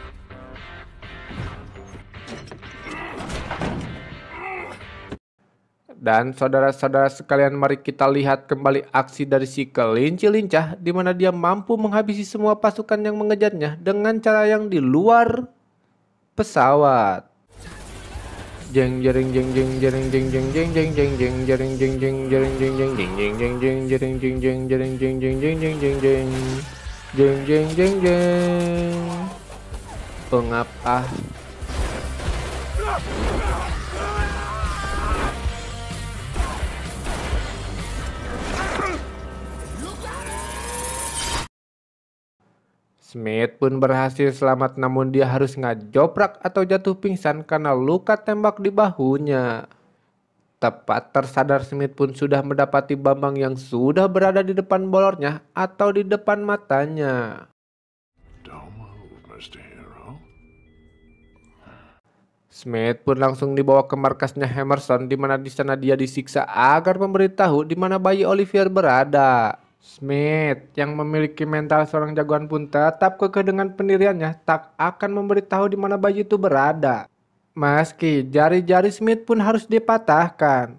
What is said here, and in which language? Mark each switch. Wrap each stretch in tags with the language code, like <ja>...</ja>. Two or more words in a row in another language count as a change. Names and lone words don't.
<id>Dan saudara-saudara sekalian, mari kita lihat kembali aksi dari si kelinci lincah di mana dia mampu menghabisi semua pasukan yang mengejarnya dengan cara yang di luar pesawat. Jeng jering jeng jeng jering jeng jeng jeng jeng jeng jeng jering jeng jeng jering jeng jeng jeng jeng jeng jeng jering jeng jeng jering jeng jeng jeng jeng jeng jeng jeng jeng jeng jeng. Pengap ah. Smith pun berhasil selamat, namun dia harus ngajoprak atau jatuh pingsan karena luka tembak di bahunya. Tepat tersadar, Smith pun sudah mendapati Bambang yang sudah berada di depan bolornya atau di depan matanya.</id> <en>Don't move, Mr. Hero.</en> <id>Smith pun langsung dibawa ke markasnya Hammerstone di mana di sana dia disiksa agar memberitahu di mana bayi Olivier berada. Smith yang memiliki mental seorang jagoan pun tetap kekeh dengan pendiriannya, tak akan memberitahu di mana bayi itu berada. Meski jari-jari Smith pun harus dipatahkan.</id>